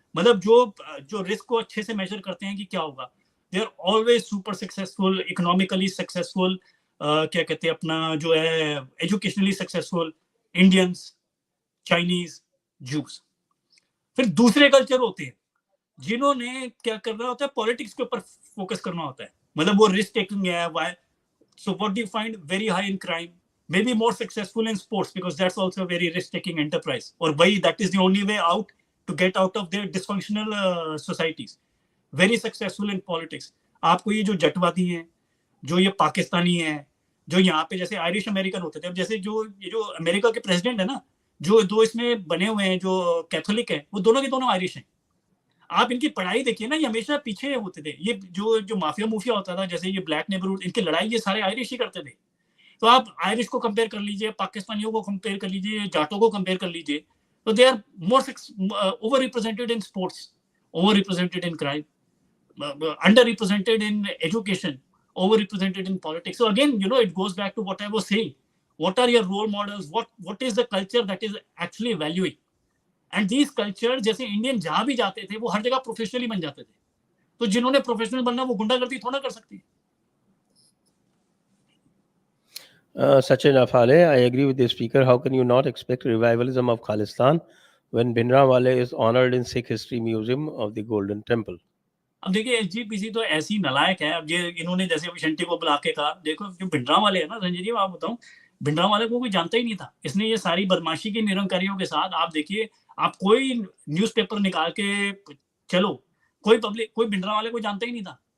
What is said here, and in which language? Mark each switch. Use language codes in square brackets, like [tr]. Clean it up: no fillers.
[hi] मतलब जो रिस्क को अच्छे से मेजर करते हैं कि क्या होगा, [en] they are always super successful, economically successful, [hi] क्या कहते हैं अपना जो है educationally successful, Indians, Chinese, juice. फिर दूसरे कल्चर होते हैं जिन्होंने क्या करना होता है, पॉलिटिक्स के ऊपर फोकस करना होता है, मतलब वो रिस्क टेकिंग है। [en] So what do you find very high in crime, maybe more successful in sports, because that's also a very risk taking enterprise, or why that is the only way out to get out of their dysfunctional societies. Very successful in politics. [hi] आपको ये जो जटवादी हैं, जो ये पाकिस्तानी हैं, जो यहाँ पे जैसे आयरिश अमेरिकन होते थे, अब जैसे ये जो अमेरिका के प्रेसिडेंट है ना, जो 2 इसमें बने हुए हैं जो कैथोलिक है, वो दोनों के दोनों आयरिश हैं। आप इनकी पढ़ाई देखिए ना, ये हमेशा पीछे होते थे। ये जो माफिया होता था, जैसे ये ब्लैक नेबरहुड, इनकी लड़ाई ये सारे आयरिश ही करते थे। तो आप आयरिश को कंपेयर कर लीजिए, पाकिस्तानियों को कंपेयर कर लीजिए, जाटों को कंपेयर कर लीजिए, तो [en] They are more over represented in sports, over represented in crime, under represented in education, over represented in politics. So again, it goes back to what I was saying. What are your role models? What is the culture that is actually valuing? And these cultures, [hi] जैसे Indian जहां भी जाते थे, वो हर जगह professionally बन जाते थे। तो जिन्होंने प्रोफेशनल बनना, वो गुंडागर्दी थोड़ा कर सकती। [en] Sachin Afale, I agree with the speaker. How can you not expect revivalism of Khalistan when Bhindranwale is honored in Sikh History Museum of the Golden Temple? [hi] अब देखिए एसजीपीसी तो ऐसी नलायक है। अब ये इन्होंने जैसे अभी शंटी को बुला के कहा, देखो जो भिंडरांवाले है ना संजय जी, मैं आपको बताऊं, भिंडरांवाले को कोई जानता ही नहीं था। इसने ये सारी बदमाशी की निरंकारियों के साथ, आप देखिए, आप कोई न्यूज़पेपर निकाल के चलो, कोई भिंडरांवाले को जानता ही नहीं था।